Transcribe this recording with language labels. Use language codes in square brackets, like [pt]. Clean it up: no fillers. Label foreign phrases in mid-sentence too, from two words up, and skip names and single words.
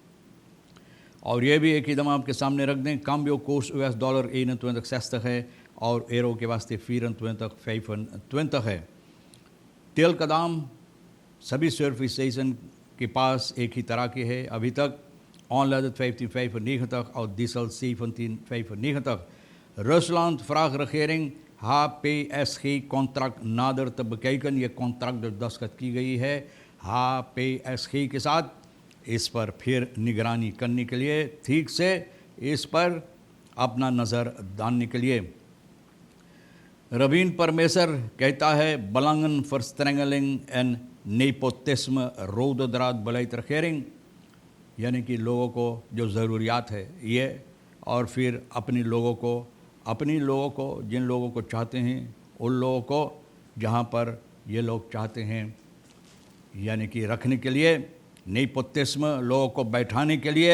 [hns] और ये भी एक ही दम आपके सामने रख दें, [nl] cambio koers [hns] US dollar 21,60 है और एरो के वास्ते 24,25 है। तेल का दाम सभी सर्विस स्टेशन के पास एक ही तरह के है अभी तक, ऑनलाइन 55,90 और डीजल 17,95. [nl] Rusland vraagt regering HPSG contract nader te bekijken। [hns] ये कॉन्ट्रैक्ट जो दस्तखत की गई है HPSG के साथ, इस पर फिर निगरानी करने के लिए, ठीक से इस पर अपना नज़र डालने के लिए। रवीन परमेसर कहता है [nl] belangen verstrengeling en nepotisme rode draad beleid regering, [hns] यानी कि लोगों को जो ज़रूरियात है ये, और फिर अपनी लोगों को जिन लोगों को चाहते हैं उन लोगों को जहाँ पर ये लोग चाहते हैं, यानी कि रखने के लिए, नेपोटिस्म लोगों को बैठाने के लिए।